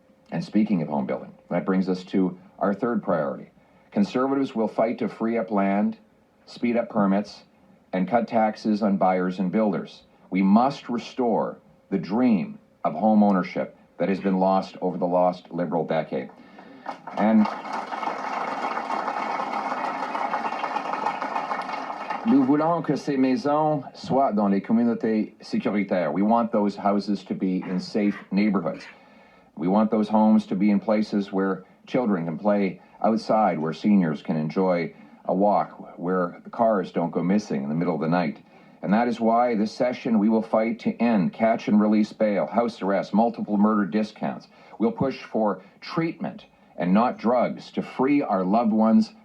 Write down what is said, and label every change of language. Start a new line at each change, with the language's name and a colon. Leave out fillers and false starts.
English: And speaking of home building, that brings us to our third priority. Conservatives will fight to free up land, speed up permits, and cut taxes on buyers and builders. We must restore the dream of home ownership that has been lost over the last Liberal decade. And
French: nous voulons que ces maisons soient dans les communautés sécuritaires.
English: We want those houses to be in safe neighborhoods. We want those homes to be in places where children can play outside, where seniors can enjoy a walk, where the cars don't go missing in the middle of the night. And that is why this session we will fight to end catch and release bail, house arrest, multiple murder discounts. We'll push for treatment and not drugs to free our loved ones